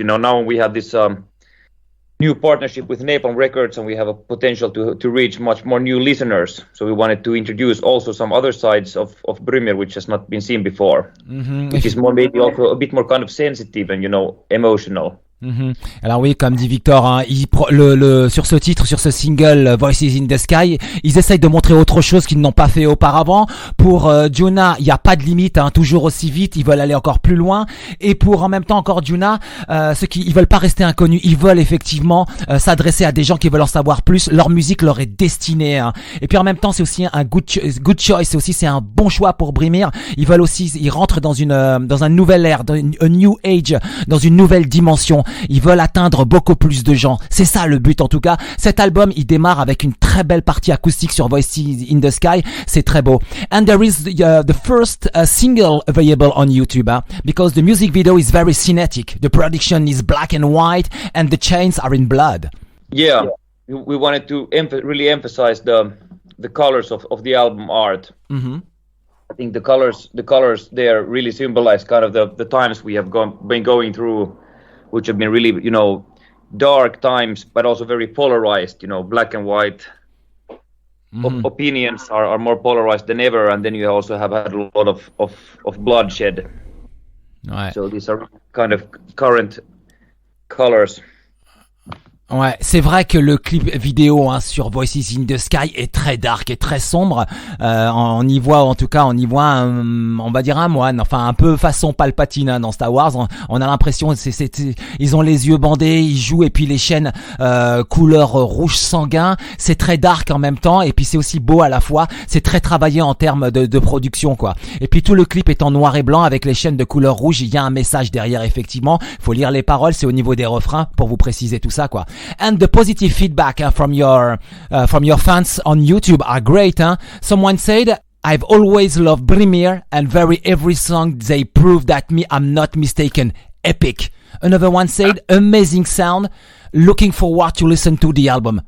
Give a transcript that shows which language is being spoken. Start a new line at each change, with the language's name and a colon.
English: Now we have this new partnership with Napalm Records, and we have a potential to reach much more new listeners. So we wanted to introduce also some other sides of BRYMIR which has not been seen before, which is more maybe also a bit more kind of sensitive and emotional.
French: Alors oui, comme dit Victor, hein, sur ce titre, sur ce single Voices in the Sky, ils essayent de montrer autre chose qu'ils n'ont pas fait auparavant. Pour Joona, il n'y a pas de limite, hein, toujours aussi vite, ils veulent aller encore plus loin. Et pour en même temps encore Joona, ils veulent pas rester inconnus, ils veulent effectivement s'adresser à des gens qui veulent en savoir plus. Leur musique leur est destinée. Hein. Et puis en même temps, c'est aussi un
English: good choice,
French: c'est un bon choix pour BRYMIR. Ils rentrent dans un nouvel ère, dans
English: a new age,
French: dans une nouvelle dimension. Ils veulent atteindre beaucoup plus de gens. C'est ça le but en tout cas. Cet album, il démarre avec une très belle partie acoustique sur Voices in the Sky. C'est très beau.
English: And there is the first single available on YouTube, because the music video is very cinematic. The production is black and white and the chains are in blood. Yeah, we wanted to really emphasize the colors of the album art. I think the colors there really symbolize kind of the times we have been going through, which have been really, dark times, but also very polarized, black and white. Opinions are more polarized than ever, and then you also have had a lot of bloodshed.
French: Ouais.
English: So these are kind of current colors.
French: Ouais, c'est vrai que le clip vidéo sur Voices in the Sky est très dark et très sombre. On y voit on va dire un moine, enfin un peu façon Palpatine dans Star Wars. On a l'impression ils ont les yeux bandés, ils jouent et puis les chaînes couleur rouge sanguin. C'est très dark en même temps et puis c'est aussi beau à la fois. C'est très travaillé en termes de production quoi. Et puis tout le clip est en noir et blanc avec les chaînes de couleur rouge. Il y a un message derrière effectivement. Faut lire les paroles, c'est au niveau des refrains pour vous préciser tout ça quoi.
English: And the positive feedback from your fans on YouTube are great. Someone said, "I've always loved BRYMIR, and every song they prove that I'm not mistaken. Epic." Another one said, "Amazing sound. Looking forward to listen to the album.